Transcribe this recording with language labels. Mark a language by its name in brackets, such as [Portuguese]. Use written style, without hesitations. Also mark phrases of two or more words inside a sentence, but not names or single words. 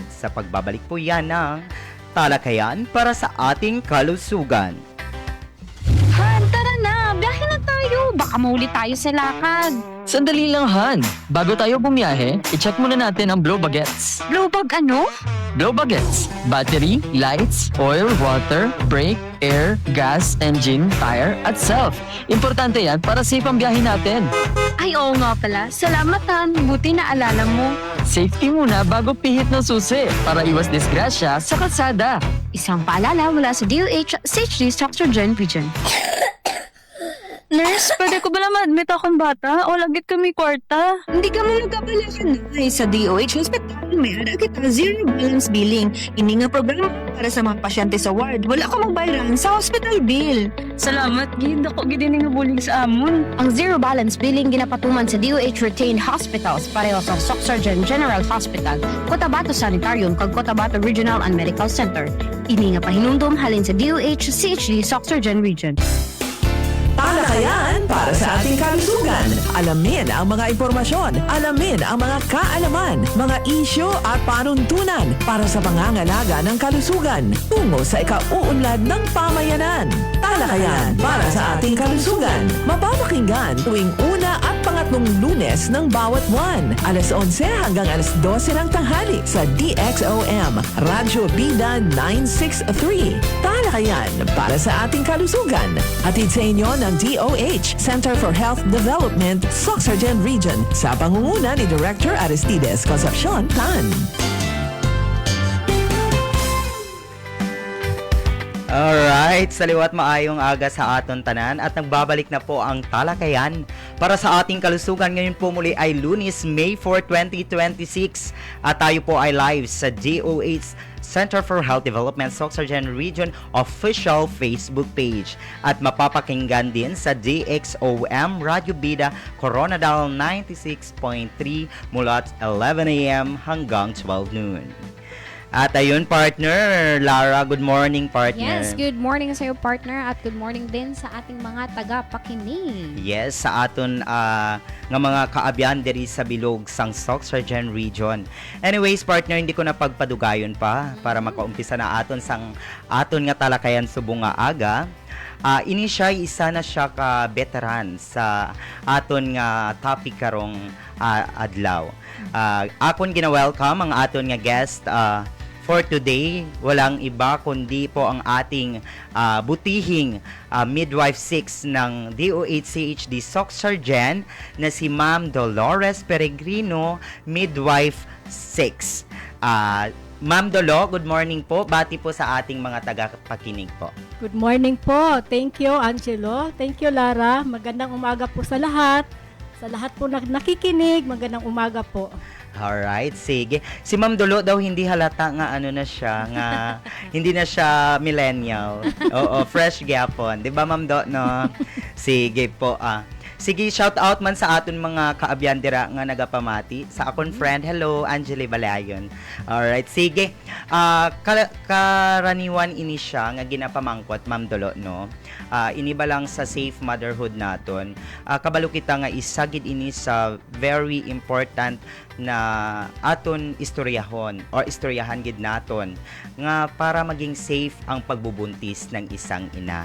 [Filipino] Sa pagbabalik po yan ng talakayan para sa ating kalusugan. Han, tara na! Biyahe na tayo! Baka mauli tayo sa lakad. Sandali lang, Han. Bago tayo bumiyahe, i-check muna natin ang blow bagets. Blow bag ano? Blow bagets. Battery, [English] lights, oil, water, brake, air, gas, engine, tire, [Filipino] at self. Importante yan para safe ang biyahe natin. Ay, oo nga pala. Salamat, Han. Buti na alala mo. Safety muna bago pihit ng susi para iwas disgrasya sa kalsada. Isang paalala mula sa DOH-CHD SOC Sergeant Region. [Hiligaynon] Nurse, pwede ko ba na ma-admit akong bata o lagit kami kwarta? Hindi ka mo magkapalakan na sa DOH Hospital. May ara kita zero balance billing. Ini nga programa para sa mga pasyente sa ward. Wala ka magbayaran sa hospital bill. Salamat, Gid. Ako gid nga bulig sa amon. Ang zero balance billing ginapatuman sa DOH retained hospitals pareho sa SOC Surgeon General Hospital, Cotabato Sanitarium kag Cotabato Regional and Medical Center. Ini nga pahinumdum halin sa DOH CHD SOC Surgeon Region. [Filipino] Talakayan para sa ating kalusugan. Alamin ang mga impormasyon, alamin ang mga kaalaman, mga isyo at panuntunan para sa pangangalaga ng kalusugan tungo sa ikauunlad ng pamayanan. Talakayan para sa ating kalusugan. Mapapakinggan tuwing una at pangatlong Lunes ng bawat buwan. Alas 11 hanggang alas 12 ng tanghali sa DXOM, Radyo Bida 963. Talakayan para sa ating kalusugan. Atid sa inyo ng DOH, Center for Health Development, SOC Sergeant Region, sa pangunguna ni Director Aristides Concepcion Tan. Alright, [Hiligaynon] saliwat maayong aga sa aton tanan [Filipino] at nagbabalik na po ang talakayan para sa ating kalusugan. Ngayon po muli ay Lunes, May 4, 2026 at tayo po ay live sa DOH Center for Health Development SOC Sergeant Region official Facebook page at mapapakinggan din sa DXOM Radio Bida Coronadal 96.3 mula 11 a.m. hanggang 12 noon. At ayun, partner, Lara, [English] good morning, partner. [Filipino] Yes, [English] good morning [Filipino] sa iyo, partner, at [English] good morning [Filipino] din sa ating mga taga-pakinig. Yes, [Hiligaynon] sa aton nga mga kaabyan diri sa bilog sang SOC Sergeant Region. Anyways, partner, hindi ko na pagpadugayon pa para makaumpisa na aton sang aton nga talakayan subong nga aga. Ini siya isa na siya ka veteran sa aton nga topic karong adlaw. Akon gina-welcome ang aton nga guest [English] for today. [Filipino] Walang iba kundi po ang ating butihing midwife 6 ng DOH-CHD SOC Sergeant na si Ma'am Dolores Peregrino, midwife 6. Ma'am Dolo, good morning po. Bati po sa ating mga tagapakinig po. [English] Good morning po. Thank you, Angelo. Thank you, Lara. [Filipino] Magandang umaga po sa lahat. Sa lahat po na nakikinig, magandang umaga po. Alright, sige. [Hiligaynon] Si Ma'am Dolo daw hindi halata nga ano na siya, nga hindi na siya millennial. Oo, fresh gyapon. [Filipino] 'Di ba [Hiligaynon] Ma'am Do, no? [Filipino] Sige po. [Hiligaynon] Sige, shout out man sa aton mga kaabyan dira nga nagapamati. Sa akon friend, hello, Angeli Balayon. Alright, sige. Karaniwan ini siya nga ginapamangkot, Ma'am Dolo, no? Iniba lang sa safe motherhood naton. Kabalo kita nga isagid ini sa [English] very important [Hiligaynon] na aton istoryahon or istoryahan gid naton nga [Filipino] para maging safe ang pagbubuntis ng isang ina.